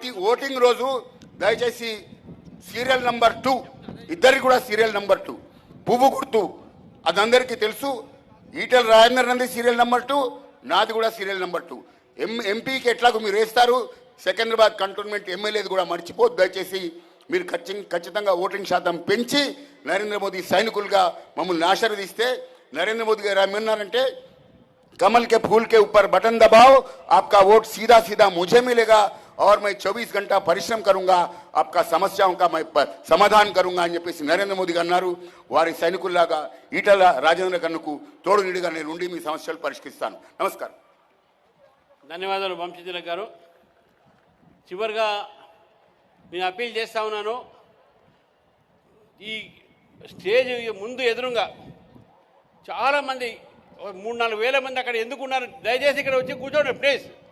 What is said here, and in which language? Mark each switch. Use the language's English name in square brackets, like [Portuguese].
[Telugu] Voting రోజు దయచేసి serial number 2 ఇద్దరికి కూడా సీరియల్ నంబర్ 2 పువ్వు గుర్తు అది అందరికీ తెలుసు. ఈటెల రాజేందర్ నంది సీరియల్ నంబర్ 2, నాది కూడా సీరియల్ నంబర్ 2. ఎంపీకి ఎట్లాగో మీరు వేస్తారు, సికింద్రాబాద్ కంటోన్మెంట్ ఎమ్మెల్యేది కూడా మర్చిపోద్దు. దయచేసి మీరు ఖచ్చితంగా ఓటింగ్ శాతం పెంచి నరేంద్ర మోదీ సైనికులుగా మమ్మల్ని ఆశీర్వదిస్తే, నరేంద్ర మోదీ గారు ఏమన్నారంటే [Hindi] कमल के फूल के ऊपर बटन दबाओ, आपका वोट सीधा सीधा मुझे मिलेगा और मैं 24 घंटा परिश्रम करूंगा, आपका समस्याओं का मैं समाधान करूंगा [Telugu] అని చెప్పేసి నరేంద్ర మోదీ గారు అన్నారు. వారి సైనికుల్లాగా ఈటల రాజేంద్ర కన్నుకు తోడు నీడిగా నేను ఉండి మీ సమస్యలు పరిష్కరిస్తాను. నమస్కారం. ధన్యవాదాలు వంశీతిలక్ గారు. చివరిగా నేను అప్పీల్ చేస్తా ఉన్నాను, ఈ స్టేజ్ ముందు ఎదురుగా చాలామంది 3-4 వేల మంది అక్కడ ఎందుకున్నారు, దయచేసి ఇక్కడ వచ్చి కూర్చోండి ప్లీజ్.